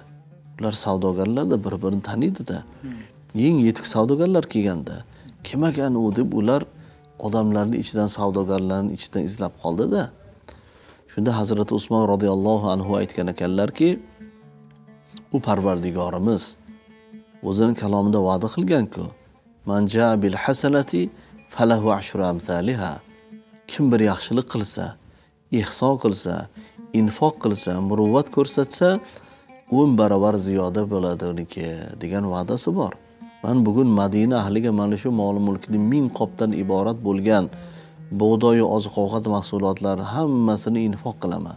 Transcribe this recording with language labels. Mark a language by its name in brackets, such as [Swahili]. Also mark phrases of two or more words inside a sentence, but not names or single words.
[Uzbek] Ular savdogarlar da bir-birini taniydi-da. Eng yetuk savdogarlar kelganda, kim ekan u deb ular odamlarning ichidan, savdogarlarning ichidan izlab qoldi-da. Shunda Hazrat Usmon [Arabic] رضي الله عنه [Uzbek] aytgan ekanlarki, u Parvardigorimiz o'zining kalomida va'da qilgan-ku, [Arabic] من جاء بالحسنة فله عشر أمثالها. [Uzbek] Kim bir yaxshilik qilsa, ihson qilsa, infoq qilsa, muruvvat ko'rsatsa, 10 barobar ziyoda bo'ladi uniki degan va'dasi bor. Men bugun Madina ahliga mana shu mol-mulkning 1000 qopdan iborat bo'lgan bug'doy va oziq-ovqat mahsulotlari hammasini infoq qilaman.